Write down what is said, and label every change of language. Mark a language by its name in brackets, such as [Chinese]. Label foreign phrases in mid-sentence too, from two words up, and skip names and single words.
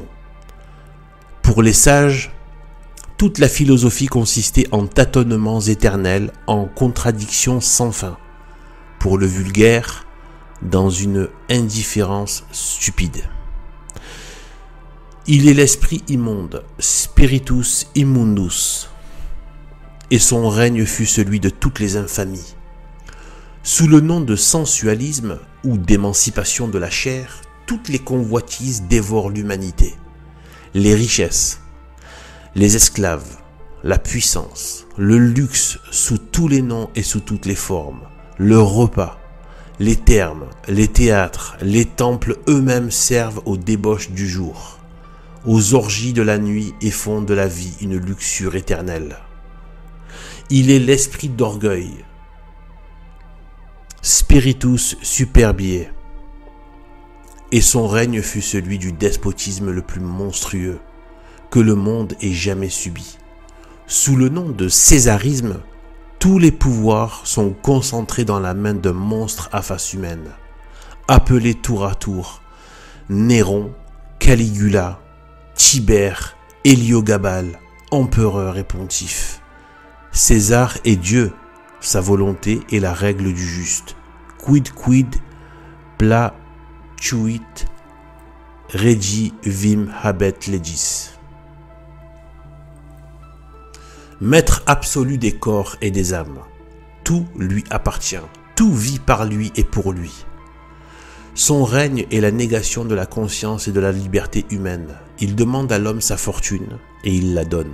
[French] Pour les sages, toute la philosophie consistait en tâtonnements éternels, en contradictions sans fin. Pour le vulgaire, dans une indifférence stupide. Il est l'esprit immonde, [Latin] spiritus immundus, [French] et son règne fut celui de toutes les infamies. Sous le nom de sensualisme ou d'émancipation de la chair, toutes les convoitises dévorent l'humanité. Les richesses, les esclaves, la puissance, le luxe sous tous les noms et sous toutes les formes, le repas, les termes, les théâtres, les temples eux-mêmes servent aux débauches du jour, aux orgies de la nuit et font de la vie une luxure éternelle. Il est l'esprit d'orgueil, [Latin] spiritus superbiae, [French] et son règne fut celui du despotisme le plus monstrueux que le monde ait jamais subi. Sous le nom de césarisme, tous les pouvoirs sont concentrés dans la main d'un monstre à face humaine, appelé tour à tour Néron, Caligula, Tibère, Héliogabale, empereur et pontife. César est Dieu, sa volonté est la règle du juste. [Latin] Quid placuit regi vim habet legis. [French] Maître absolu des corps et des âmes. Tout lui appartient. Tout vit par lui et pour lui. Son règne est la négation de la conscience et de la liberté humaine. Il demande à l'homme sa fortune et il la donne.